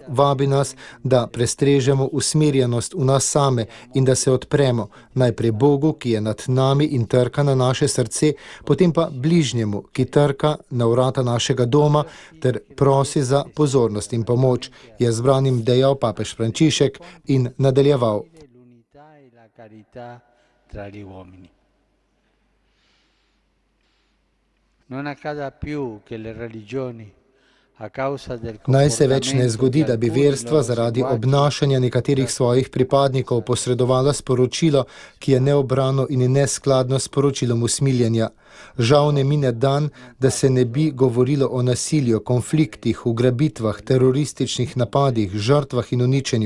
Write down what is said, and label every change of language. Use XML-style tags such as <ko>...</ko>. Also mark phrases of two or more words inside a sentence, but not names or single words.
<sl>Vabi nas, da prestrežemo usmerjenost v nas same in da se odpremo najprej Bogu, ki je nad nami in trka na naše srce, potem pa bližnjemu, ki trka na vrata našega doma ter prosi za pozornost in pomoč, je zbranim dejal papež Frančišek in nadaljeval.</sl> <it>Carità tra gli uomini. Non accada più che le religioni</it> <sl>Naj se več ne zgodi, da bi verstva zaradi obnašanja nekaterih svojih pripadnikov posredovala sporočilo, ki je neobrano in neskladno s sporočilom usmiljenja. Žal ne mine dan, da se ne bi govorilo o nasilju, konfliktih, ugrabitvah, terorističnih napadih, žrtvah in uničenju.</sl>